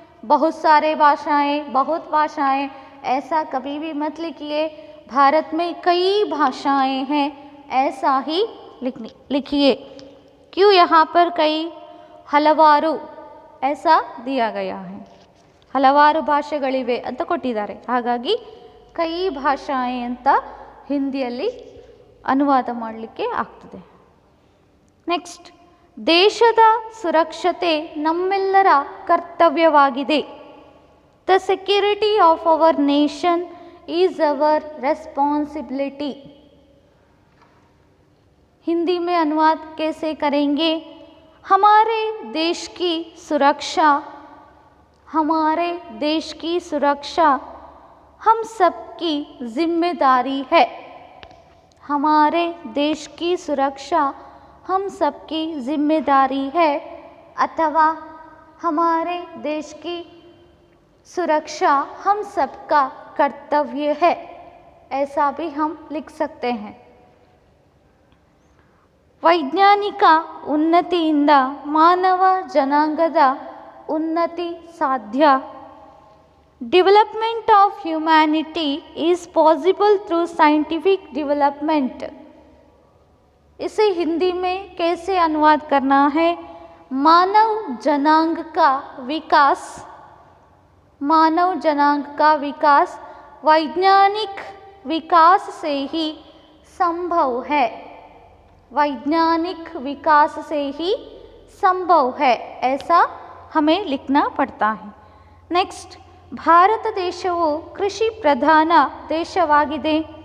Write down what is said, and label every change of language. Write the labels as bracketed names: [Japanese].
[Hindi] बहुत सारे भाषाएं, बहुत भाषाएं, ऐसा कभी भी मत लिखिए. भारत में कई भाषाएं हैं, ऐसा ही लिखिए. क्यों यहाँ पर कई, [Kannada] ಹಲವಾರು [Hindi] ऐसा दिया गया है. [Kannada] ಹಲವಾರು ಭಾಷೆಗಳಿವೆ ಅಂತ ಕೊಟ್ಟಿದ್ದಾರೆ, ಹಾಗಾಗಿ [Hindi] ಕೈ ಭಾಷಾಯೆ [Kannada] ಅಂತ ಹಿಂದಿಯಲ್ಲಿ ಅನುವಾದ ಮಾಡಲಿಕ್ಕೆ ಆಗ್ತದೆ. ನೆಕ್ಸ್ಟ್, ದೇಶದ ಸುರಕ್ಷತೆ ನಮ್ಮೆಲ್ಲರ ಕರ್ತವ್ಯವಾಗಿದೆ. [English] The security of our nation is our responsibility. [Hindi] Hindi में अनुवाद कैसे करेंगे? हमारे देश की सुरक्षा, हमारे देश की सुरक्षा हम सबकी जिम्मेदारी है. हमारे देश की सुरक्षा हम सबकी जिम्मेदारी है, अथवा हमारे देश की सुरक्षा हम सबका कर्तव्य है, ऐसा भी हम लिख सकते हैं. [Kannada] ವೈಜ್ಞಾನಿಕ ಉನ್ನತಿಯಿಂದ ಮಾನವ ಜನಾಂಗದ ಉನ್ನತಿ ಸಾಧ್ಯ. [English] Development of humanity is possible through scientific development. [Hindi] इसे हिंदी में कैसे अनुवाद करना है? मानव जनांग का विकास, मानव जनांग का विकास वैज्ञानिक विकास से ही संभव है. वैज्ञानिक विकास से ही संभव है, ऐसा हमें लिखना पड़ता है. [Kannada] नेक्स्ट, ಭಾರತ ದೇಶವು ಕೃಷಿ ಪ್ರಧಾನ ದೇಶವಾಗಿದೆ.